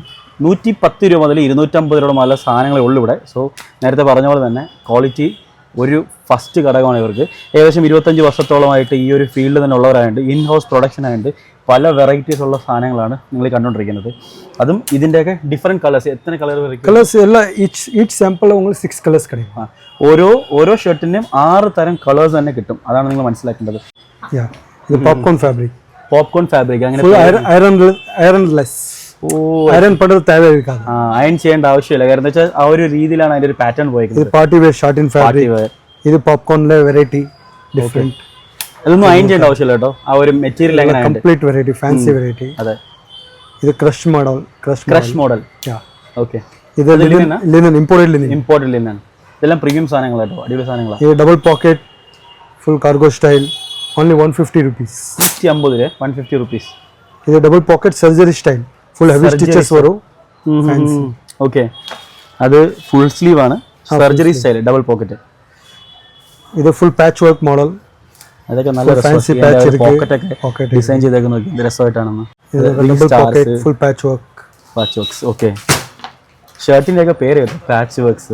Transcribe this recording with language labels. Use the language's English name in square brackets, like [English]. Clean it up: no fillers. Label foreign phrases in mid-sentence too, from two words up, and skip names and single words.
[Malayalam] 110 രൂപ മുതൽ 250 രൂപ മുതൽ സാധനങ്ങളേ ഉള്ളൂ ഇവിടെ. സോ നേരത്തെ പറഞ്ഞ പോലെ തന്നെ ക്വാളിറ്റി ഒരു ഫസ്റ്റ് ഘടകമാണ് ഇവർക്ക്. ഏകദേശം 25 വർഷത്തോളമായിട്ട് ഈ ഒരു ഫീൽഡ് തന്നെ ഉള്ളവരായതുകൊണ്ട് [English] in house production [Malayalam] ആയതുകൊണ്ട് പല വെറൈറ്റീസ് ഉള്ള സാധനങ്ങളാണ് നിങ്ങൾ കണ്ടുകൊണ്ടിരിക്കുന്നത്. അതും ഇതിൻ്റെയൊക്കെ [English] different colours. [Malayalam] എത്ര കളർ വരയ്ക്കും? [Tamil] கலர்ஸ் எல்லாம் [English] each sample [Tamil] உங்களுக்கு 6 கலர்ஸ் கிடைக்கும். [Malayalam] ഓരോ ഷർട്ടിൻ്റെയും 6 തരം കളേഴ്സ് തന്നെ കിട്ടും. അതാണ് നിങ്ങൾ മനസ്സിലാക്കേണ്ടത്. யா இது [English] popcorn fabric. popcorn fabric. അങ്ങനെ full ironless. [Tamil] ஐரன் பண்றது தேவை இருக்காது. [Malayalam] അയൺ ചെയ്യേണ്ട ആവശ്യമില്ല. കാരണം എന്താ വെച്ചാൽ ആ ഒരു രീതിയിലാണ് അതിൻ്റെ ഒരു പാറ്റേൺ [Tamil] இது [Malayalam] പോയിരിക്കുന്നത്. [English] party wear short in fabric. இது பாப்கார்ன்ல variety different. [Malayalam] അതൊന്നും അയൺ ചെയ്യേണ്ട ആവശ്യമില്ല കേട്ടോ. ആ ഒരു മെറ്റീരിയൽ എങ്ങനെ [English] complete variety fancy variety. [Malayalam] അതെ. [English] இது crush model. crush model. யா [Malayalam] ഓക്കെ. [English] இது linen imported linen. [Malayalam] ഇമ്പോർട്ടൻ്റ് ലിനാണ്. ഇതെല്ലാം പ്രീമിയം സാധനങ്ങൾ കേട്ടോ. അടിപൊളി സാധനങ്ങളാണ്. [English] இது double pocket full cargo style only 150 rupees. 150 150 rupees. இது double pocket surgery style full heavy stitches வரும். ஃபேன்சி. ഓക്കെ. അത് full sleeve ആണ്. surgery style double pocket. ഇത് full patch work model. [Malayalam] അതൊക്കെ നല്ല [English] fancy patch ഇருக்கு. [Malayalam] പോക്കറ്റ് രസമായിട്ടൊക്കെ ഡിസൈൻ ചെയ്തേക്ക് നോക്കി. ഇത് രസമായിട്ടാണെന്ന്. [English] ഇത് double pocket full patch work. patch works. ഓക്കെ. ഷർട്ടിന്റെ ഒക്കെ പേര് കേട്ടോ. patch works.